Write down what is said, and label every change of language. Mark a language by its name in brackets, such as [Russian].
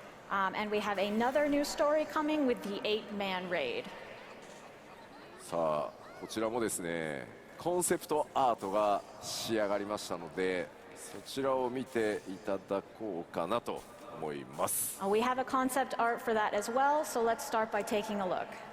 [English] And we have another new story coming with the 8-man raid. [Japanese] さあ、こちらもですね、コンセプトアートが仕上がりましたので、そちらを見ていただこうかなと思います。 [English] We have a concept art for that as well, so let's start by taking a look.